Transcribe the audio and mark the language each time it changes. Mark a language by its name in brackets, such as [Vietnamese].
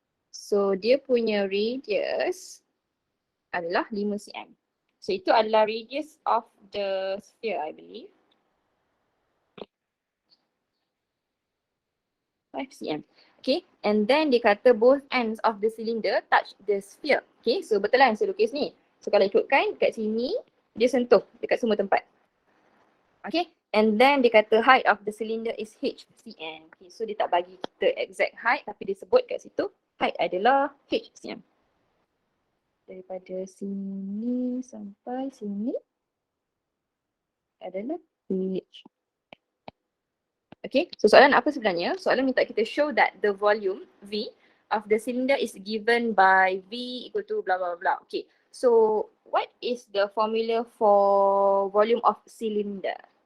[Malay] So dia punya radius adalah 5 cm. So itu adalah [English] radius of the sphere, I believe. 5 cm. Okay, and then [Malay] dia kata [English] both ends of the cylinder touch the sphere. [Malay] Okay, so betul lah yang saya lukis ni. So kalau ikutkan dekat sini, dia sentuh dekat semua tempat. [English] Okay, and then [Malay] dia kata [English] height of the cylinder is h cm. [Malay] Okay, so dia tak bagi kita exact height tapi dia sebut kat situ height adalah h cm. Daripada sini sampai sini adalah h. Okay, so soalan apa sebenarnya? Soalan minta kita [English] show that the volume V of the cylinder is given by V equal to blah blah blah. Okay, so what is the formula for volume of cylinder?